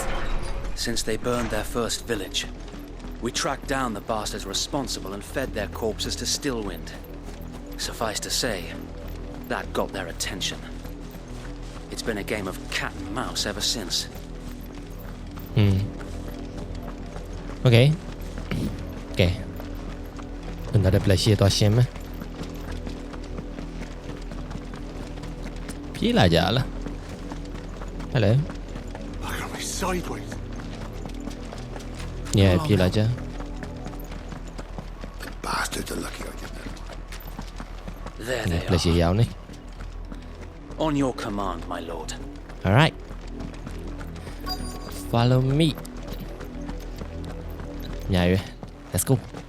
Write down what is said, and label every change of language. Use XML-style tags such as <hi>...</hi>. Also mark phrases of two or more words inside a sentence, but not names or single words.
<en>Since they burned their first village. We tracked down the bastards responsible and fed their corpses to Stillwind. Suffice to say, that got their attention. It's been a game of cat and mouse ever since. Okay. Okay. Another place to shim.</en> <my>ပြေးလာကြလား Hello.</my> <en>Look at me sideways. Yeah,</en> <my>ပြေးလာကြ</my> <en>Bastards are lucky I didn't. There they place are.</en> <my>ရောက်နေ</my> <en>On your command, my lord. All right. Follow me. Yeah, let's go.</en>